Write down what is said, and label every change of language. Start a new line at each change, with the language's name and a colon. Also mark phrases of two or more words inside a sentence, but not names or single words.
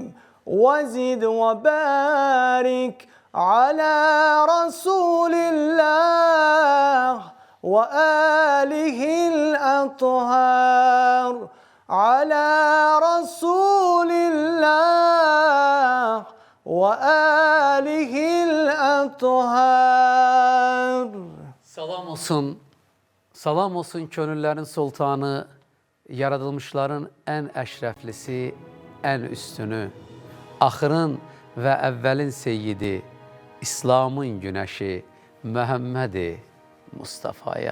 Arabic: وزد وبارك على رسول الله وآله الأطهار على رسول الله وآله الأطهار.
Azerbaijani: Salam olsun könüllərin sultanı, yaradılmışların ən əşrəflisi, ən üstünü, axırın və əvvəlin seyyidi, İslamın günəşi, Məhəmmədi Mustafaya.